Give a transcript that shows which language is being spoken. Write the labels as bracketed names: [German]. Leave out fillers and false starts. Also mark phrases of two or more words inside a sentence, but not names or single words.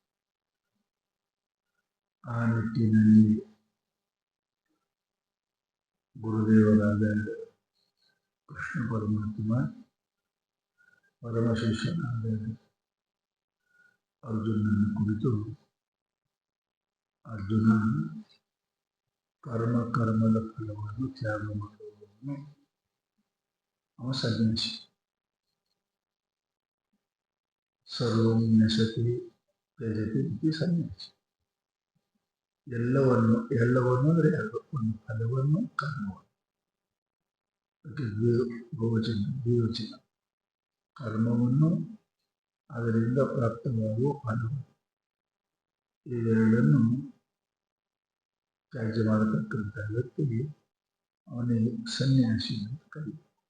[Kannada] ಆ ನಿಟ್ಟಿನಲ್ಲಿ ಗುರುದೇವರಾದ ಕೃಷ್ಣ ಪರಮಾತ್ಮ ಪರಮಶಿಷ್ಯನಾದ ಅರ್ಜುನನ ಕುರಿತು, ಅರ್ಜುನ ಕರ್ಮದ ಫಲವನ್ನು ತ್ಯಾಗ ಮಾಡುವುದನ್ನು ಅವ ಸನ್ಯಾಸಿ. [Sanskrit] ಸರ್ವಂ ನ್ಯಸತಿ ತ್ಯಜತಿ ಇತಿ ಸನ್ಯಾಸಿ. [Kannada] ಎಲ್ಲವನ್ನು ಅಂದರೆ ಒಂದು ಫಲವನ್ನು ಕರ್ಮವನ್ನು, ದ್ವಿವಚನ ಕರ್ಮವನ್ನು ಅದರಿಂದ ಪ್ರಾಪ್ತವಾಗುವ ಫಲವನ್ನು, ಇವೆರಡನ್ನು ತ್ಯಾಜ್ಯ ಮಾಡತಕ್ಕಂಥ ವ್ಯಕ್ತಿಗೆ ಅವನಿಗೆ ಸನ್ಯಾಸಿ ಅಂತ ಕರೀತಾರೆ.